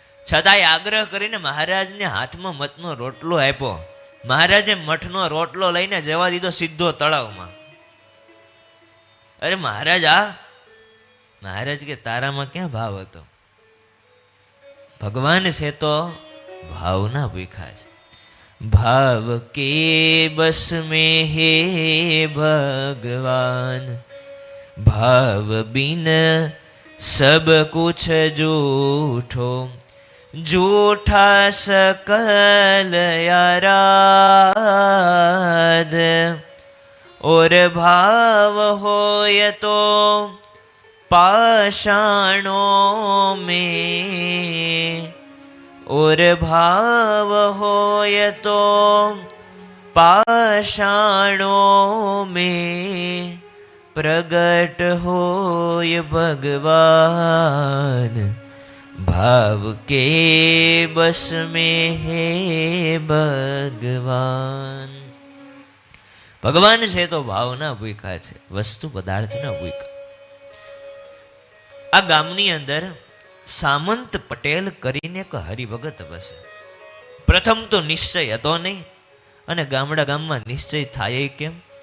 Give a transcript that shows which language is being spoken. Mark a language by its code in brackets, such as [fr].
[gu] છતાંય આગ્રહ કરીને મહારાજને હાથમાં મઠનો રોટલો આપ્યો. મહારાજે મઠનો રોટલો લઈને જવા દીધો સીધો તળાવમાં. અરે મહારાજ, મહારાજ કે તારામાં ક્યાં ભાવ હતો? ભગવાન છે તો ભાવના ભૂખા છે. [hi] ભાવ કે બસ में हे भगवान, भाव बिन सब कुछ झूठो, झूठा सकल याराध, और भाव होय तो पाषाणों में, और भाव होय तो पाषाणों में, प्रगट होय भगवान, भाव के बस में है भगवान. [gu] ભગવાન છે તો ભાવના ભૂખા છે, વસ્તુ પદાર્થના ભૂખા. આ ગામની અંદર સામંત પટેલ કરીને એક હરિભગત વસે. પ્રથમ તો નિશ્ચય હતો નહીં, અને ગામમાં નિશ્ચય થાય કેમ?